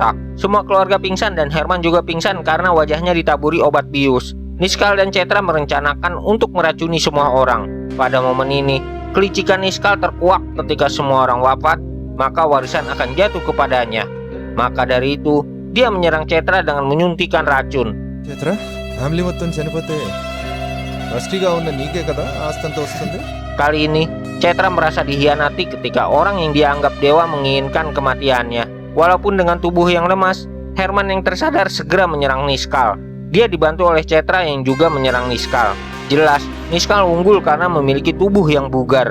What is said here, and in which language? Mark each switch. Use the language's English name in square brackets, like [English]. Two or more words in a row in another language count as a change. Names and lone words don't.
[Indonesian] Sontak, Semua keluarga pingsan dan Herman juga pingsan karena wajahnya ditaburi obat bius. Niskal dan Cetra merencanakan untuk meracuni semua orang. Pada momen ini, kelicikan Niskal terkuak ketika semua orang wafat, maka warisan akan jatuh kepadanya. Maka dari itu, dia menyerang Cetra dengan menyuntikkan racun. [Telugu] చేత్రా ఫ్యామిలీ మొత్తం చనిపోతే ట్రస్టీగా ఉన్న నీకే కదా ఆస్తంతా వస్తుంది. [Indonesian] Kali ini, Cetra merasa dihianati ketika orang yang dianggap dewa menginginkan kematiannya. Walaupun dengan tubuh yang lemas, Herman yang tersadar segera menyerang Niskal. Dia dibantu oleh Cetra yang juga menyerang Niskal. Jelas, Niskal unggul karena memiliki tubuh yang bugar.